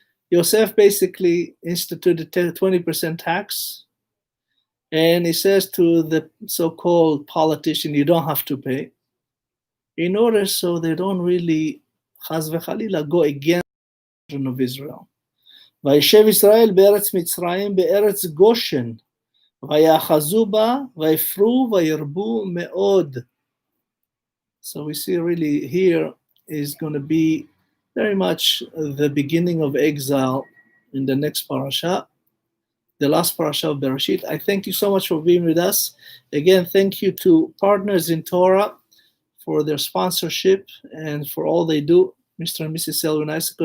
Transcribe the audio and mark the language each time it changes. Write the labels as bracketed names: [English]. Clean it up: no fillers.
[English] Yosef basically instituted 20% tax, and he says to the so-called politician, you don't have to pay, in order so they don't really, chaz v'chalila, go against the children of Israel. [Hebrew] וישב ישראל בארץ מצרים בארץ גושן, ויאחזו בה, ויפרו, וירבו מאוד. [English] So we see really here is going to be very much the beginning of exile in the next parasha, the last parasha of Bereshit. I thank you so much for being with us. Again, thank you to Partners in Torah for their sponsorship and for all they do, Mr. and Mrs. Selwyn Isaac.